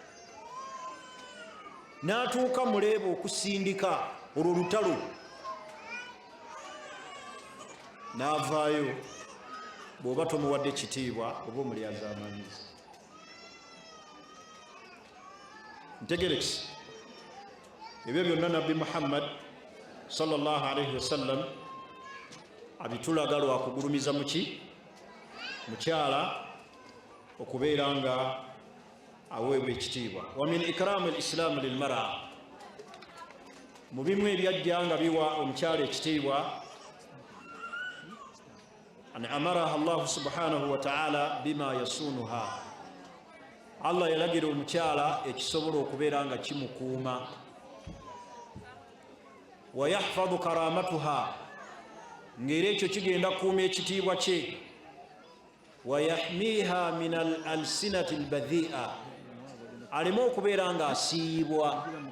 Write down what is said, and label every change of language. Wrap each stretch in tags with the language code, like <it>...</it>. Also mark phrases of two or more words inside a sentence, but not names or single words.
<lg>N'atuuka muleeba okusindika olwo lutalo, n'avaayo. Bw'oba tomuwadde ekitiibwa oba omulyaza amanyizi. Ntegerekisi ebyo byonna Nabbi Muhammad</lg> <ar>صلى الله عليه وسلم</ar> <lg>abitulaga lwakugulumiza muki mukyala okubeera nga aweebwa ekitiibwa.</lg> <ar>ومن إكرام الإسلام للمرأة,</ar> <lg>mu bimu ebyajja nga biwa omukyala ekitiibwa,</lg> <ar>أن أمرها الله سبحانه وتعالى بما يصونها,</ar> <lg>Allah yalagira omukyala ekisobola okubeera nga kimukuuma.</lg> <ar>ويحفظ كرامتها,</ar> <lg>ng'era ekyo kigenda kuuma ekitiibwa kye.</lg> <ar>ويحميها من الألسنة البذيئة,</ar> <lg>aleme okubeera nga asiibwa.</lg>